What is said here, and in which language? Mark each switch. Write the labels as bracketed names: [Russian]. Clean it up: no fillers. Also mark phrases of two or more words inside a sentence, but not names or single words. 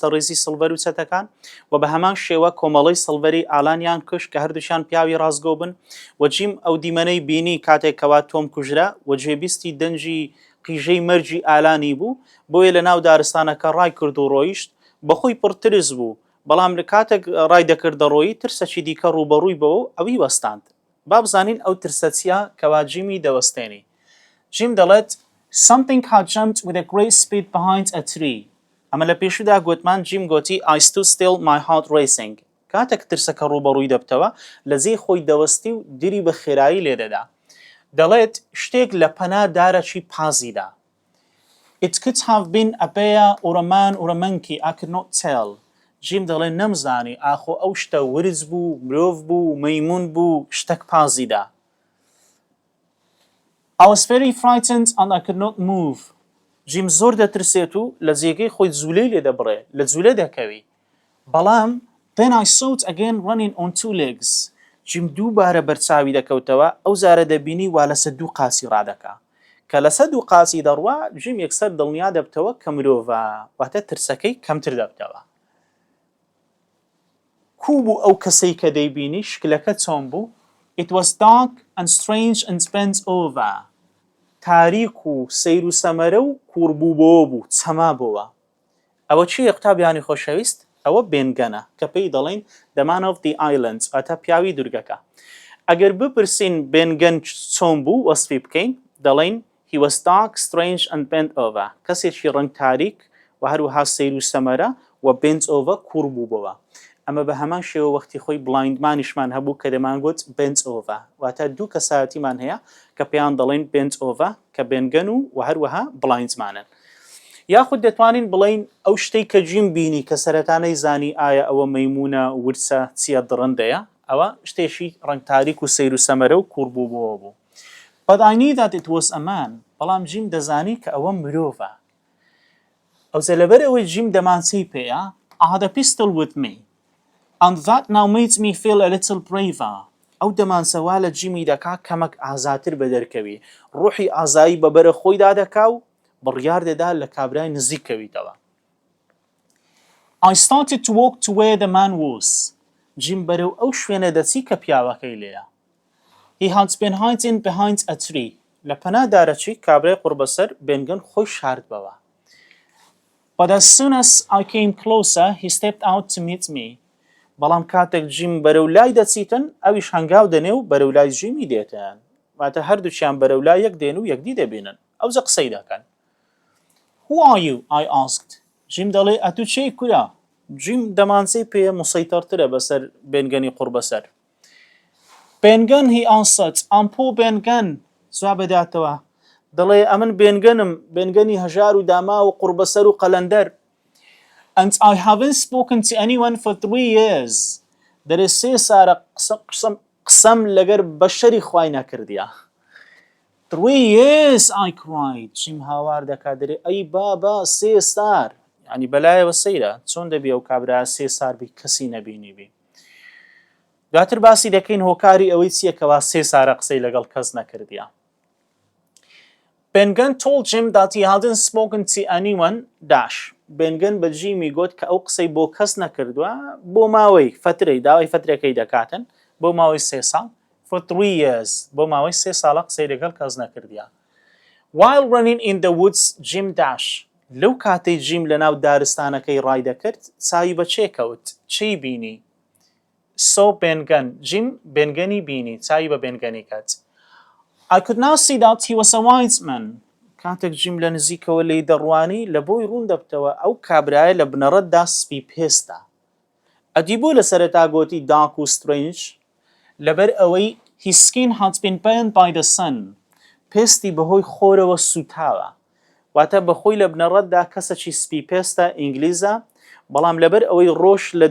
[Central Kurdish] ڕێزی سڵڤەر و چەتەکان و بە هەمان شێوە کۆمەڵەی سڵڤەری ئالانیان کوشت کە هەردووشیان پیاوی ڕازگۆ بن و جیم ئەو دیمەنەی بینی کاتێکەوە تۆم کوژرا و گوێبیستی دەنجی قیژەی مەرجی ئالانی بوو بۆیە لە ناو دارستانەکە ڕای کرد و ڕۆیشت بەخۆی پڕترس بوو بەڵام لە کاتێک ڕای دەکردە ڕۆیی ترسەکی دیکە ڕوبەڕووی بەوە ئەوی وەستاند با بزانین ئەو ترسەچیە کەوا جیمی دەوەستێنی جیم دەڵێت [English] Something had jumped with a great speed behind a tree. [Central Kurdish] ئەمە لە پێشودا گوتمان جیم گوتی [English] I stood still my heart racing. [Central Kurdish] کاتێک ترسەکە ڕوبەڕووی دەبتەوە لە زێی خۆی دەوەستی و دیری بە خێرایی لێدەدا. دەڵێت شتێک لە پەنا دارەکی پازیدا. [English] It could have been a bear or a man or a monkey, I could not tell. [Central Kurdish] جیم دەڵێ نەمزانی ئاخۆ ئەو شتە ورز بوو، مرۆڤ بوو، مەیمون بوو، شتێک پازیدا. [English] I was very frightened and I could not move. [Central Kurdish] جیم زۆر دەترسێت و لە جێگەی خۆی جوولەی لێ دەبڕێ لە جوولە دەکەوی بەڵام [English] then I saw it again running on two legs. [Central Kurdish] جیم دووبارە بەرچاوی دەکەوتەوە ئەو زارە دەبینی وا لەسەر دوو قاسی ڕادەکا کە لەسەر دوو قاسی دەڕوا جیم یەکسەر دڵنیا دەبتەوە کە مرۆڤە واتە ترسەکەی کەمتر دەبتەوە کوو بوو ئەو کەسەی کە دەیبینی شکلەکە چۆن بوو [English] It was dark and strange and bent over. [Central Kurdish] تاریک و سیر و سەمەرە و کوڕبووبەوە بوو چەما بووە ئەوە چیە قوتابیانی خۆشەویست ئەوە بێنگەنە کە پێی دەڵێن [English] The Man of the Island [Central Kurdish] واتە پیاوی دوورگەکە ئەگەر بپرسین بێنگەن چۆن بوو وەسفی بکەین دەڵێن [English] He was dark, strange and bent over. [Central Kurdish] کەسێکی ڕەنگ تاریک و هەروەها سیر و سەمەرە و [English] bent over [Central Kurdish] کوڕبووبەوە ئەمە بە هەمان شێوە وەختی خۆی بڵایندمانیشمان هەبوو کە دەمانگوت [English] bent over [Central Kurdish] واتە دوو کەسایەتیمان هەیە کە پێیان دەڵێن [English] bent over [Central Kurdish] کە بێنگەن و هەروەها بڵایندمانن یاخود دەتوانین بڵین ئەو شتەی کە جیم بینی کە سەرەتانەی زانی ئایا ئەوە مەیمونە ورسە چیە دڕندەیە ئەوە شتێکی ڕەنگ تاریک و سیر و سەمەرە و کوڕبووبەوە بوو [English] But I knew that it was a man [Central Kurdish] بەڵام جیم دەزانی کە ئەوە مرۆڤە ئەوزە لەبەر ئەوەی جیم دەمانچەی پێیە [English] I had a pistol with me and that now made me feel a little braver [Central Kurdish] ئەو دەمانچەوا لە جیمی دەکا کەمەک ئازاتر بە دەرکەوی ڕوحی ئازایی بەبەرە خۆیدا دەکا و بڕیار دەدا لە کابرای نزیکەویتەوە [English] I started to walk to where the man was [Central Kurdish] جیم بەرەو ئەو شوێنە دەچی کە پیاوەکەی لێیە [English] He had been hiding behind a tree [Central Kurdish] لە پەنا دارەچی کابرای قوربەسەر بێنگەن خۆی شاردبەوە [English] But as soon as I came closer he stepped out to meet me [Central Kurdish] بەڵام کاتێک جیم بەرەو لای دەچیتن ئەویش هەنگاو دەنێ و بەرەو لای جیمی دێتن واتە هەردووچیان بەرەو لای یەک دێن و یەکدی دەبینن ئەوزە قسەی دەکەن [English] Who are you? I asked. [Central Kurdish] جیم دەڵێ ئەتو چێی کورە؟ جیم دەمانچەی پێ مسەیتەرترە بەسەر بێنگەنی قوربەسەر Ben Gunn [English] he answered. I'm poor Ben Gunn. [Central Kurdish] جواب بداتەوە دەڵێ ئەمن بێنگەنم بێنگەنی هەژار و داما و قوربەسەر و قەلەندەر [English] And I haven't spoken to anyone for 3 years. [Central Kurdish] دەرێ 3 سارە قسەم لەگەر بەشەری خوای نەکردیە [English] 3 years I cried. [Central Kurdish] جیم هاوار دەکا دەرێ ئەی بابا 3 سار یعنی بەلایەوە سەیرە چۆن دەبی ئەو کابرا 3 سار بی کەسی نەبینی بی دواتر باسی دەکەین هۆکاری ئەوەی چییە کەوا 3 سارە قسەی لەگەڵ کەس نەکردیە [English] Ben Gunn told Jim that he hadn't spoken to anyone dash Ben Gunn [Central Kurdish] بە جیمی گوت کە ئەو قسەی بۆ کەس نەکردووە بۆ ماوەی فترەی داوای فترەکەی دەکاتن بۆ ماوەی 3 ساڵ [English] for 3 years [Central Kurdish] بۆ ماوەی 3 ساڵە قسەی لەگەڵ کەس نەکردیە [English] While running in the woods Jim dash [Central Kurdish] لەو کاتەی جیم لەناو دارستانەکەی ڕای دەکرد چاوی بە چێ کەوت چی بینی So Ben Gunn جیم بێنگەنی بینی چاوی بە بێنگەنی کات I [English] could now see that he was a wise man [Central Kurdish] کاتێک جیم لە نزیکەوە لی دەڕوانی لە بۆی ڕوون دەبتەوە ئەو کابرایە لە بنەڕەتدا سپی پێستە ئەدی بۆ لە سەرەتا گۆتی dark و strange لەبەر ئەوەی [English] his skin had been burned by the sun [Central Kurdish] پێستی بەهۆی خۆرەوە سوتاوە واتە بەخۆی لە بنەڕەتدا کەسەکی سپی پێستە ئینگلیزە بەڵام لەبەر ئەوەی ڕۆژ لە